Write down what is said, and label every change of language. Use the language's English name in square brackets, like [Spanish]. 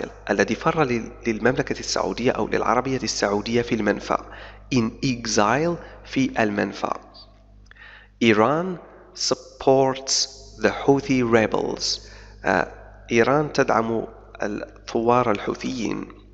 [Arabic] الذي فر للمملكة السعودية أو للعربية السعودية في المنفى. [English] in exile [Arabic] في المنفى. [English] Iran supports the Houthi rebels. [Arabic] إيران تدعم الثوار الحوثيين.